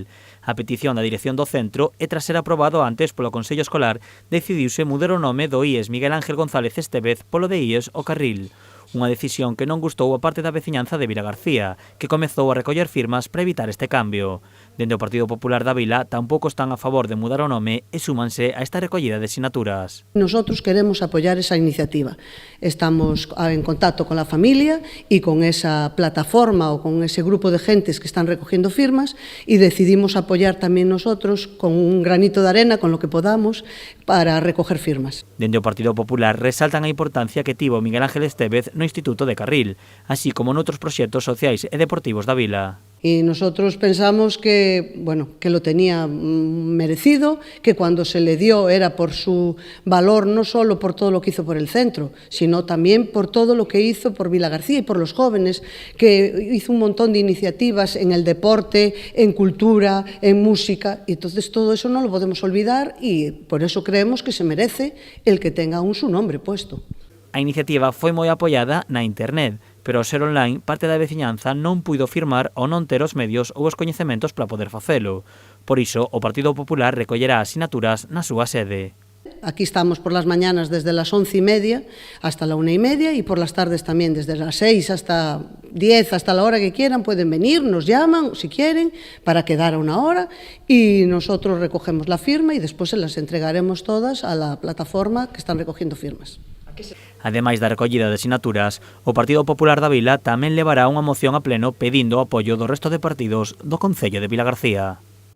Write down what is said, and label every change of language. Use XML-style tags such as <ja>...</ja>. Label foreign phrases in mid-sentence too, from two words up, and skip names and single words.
<gl>A petición da dirección do centro e tras ser aprobado antes polo Consello Escolar, decidiuse mudar o nome do IES Miguel Ángel González Estevez polo de IES O Carril. Unha decisión que non gustou a parte da veciñanza de Vilagarcía, que comezou a recoller firmas para evitar este cambio. Dende o Partido Popular da Vila tampouco están a favor de mudar o nome e súmanse a esta recollida de sinaturas.</gl> <es>Nosotros queremos apoyar esa iniciativa. Estamos en contacto con la familia y con esa plataforma o con ese grupo de gentes que están recogiendo firmas y decidimos apoyar también nosotros con un granito de arena, con lo que podamos, para recoger firmas.</es> <gl>Dende o Partido Popular resaltan a importancia que tivo Miguel Ángel Estevez no Instituto de Carril, así como noutros proxectos sociais e deportivos da vila.</gl> <es>Y nosotros pensamos que, que lo tenía merecido, que cuando se le dio era por su valor, no solo por todo lo que hizo por el centro, sino también por todo lo que hizo por Vilagarcía y por los jóvenes, que hizo un montón de iniciativas en el deporte, en cultura, en música, y entonces todo eso no lo podemos olvidar y por eso creemos que se merece el que tenga aún su nombre puesto.</es> <gl>A iniciativa foi moi apoiada na internet, pero ao ser online, parte da veciñanza non puido firmar ou non ter os medios ou os coñecementos para poder facelo. Por iso, o Partido Popular recollerá asinaturas na súa sede.</gl> <es>Aquí estamos por las mañanas desde las 11:30 hasta la 1:30 y por las tardes también desde las 6 hasta 10, hasta la hora que quieran, pueden venir, nos llaman si quieren para quedar a una hora y nosotros recogemos la firma y después se las entregaremos todas a la plataforma que están recogiendo firmas.</es> <gl>Ademais da recollida de sinaturas, o Partido Popular da Vila tamén levará unha moción a pleno pedindo o apoio do resto de partidos do Concello de Vilagarcía.</gl>